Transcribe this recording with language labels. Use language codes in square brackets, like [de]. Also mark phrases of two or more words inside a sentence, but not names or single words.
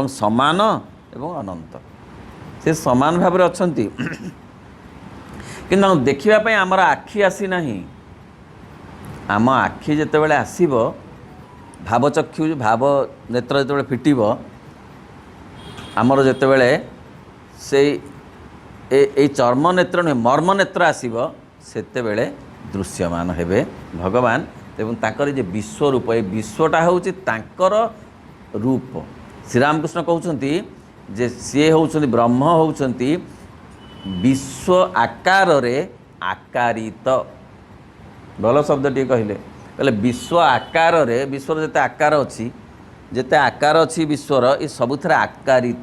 [or] ସମାନ ଏବଂ ଅନନ୍ତ ସେ ସମାନ ଭାବ ଅଛନ୍ତି କିନ୍ତୁ ଦେଖିବା ଆମର ଆଖି ଆସି ନାହିଁ ଆମ ଆଖି ଯେତେବେଳେ ଆସିବ ଭାବଚକ୍ଷୁ ଭାବ ନେତ୍ର ଯେତେବେଳେ ଫିଟିବ ଆମର ଯେତେବେଳେ ସେ ଏ ଚର୍ମ ନେତ୍ର ନୁହେଁ ମର୍ମ ନେତ୍ର ଆସିବ ସେତେବେଳେ ଦୃଶ୍ୟମାନ ହେବେ ଭଗବାନ ଏବଂ ତାଙ୍କର ଯେ ବିଶ୍ୱରୂପ, ଏ ବିଶ୍ୱଟା ହେଉଛି ତାଙ୍କର ରୂପ। ଶ୍ରୀରାମକୃଷ୍ଣ କହୁଛନ୍ତି ଯେ ସିଏ ହେଉଛନ୍ତି ବ୍ରହ୍ମ, ହେଉଛନ୍ତି ବିଶ୍ୱ ଆକାରରେ ଆକାରିତ। ଭଲ ଶବ୍ଦଟିଏ କହିଲେ ବିଶ୍ୱ ଆକାରରେ, ବିଶ୍ୱର ଯେତେ ଆକାର ଅଛି, ଯେତେ ଆକାର ଅଛି ବିଶ୍ୱର, ଏ ସବୁଥିରେ ଆକାରିତ।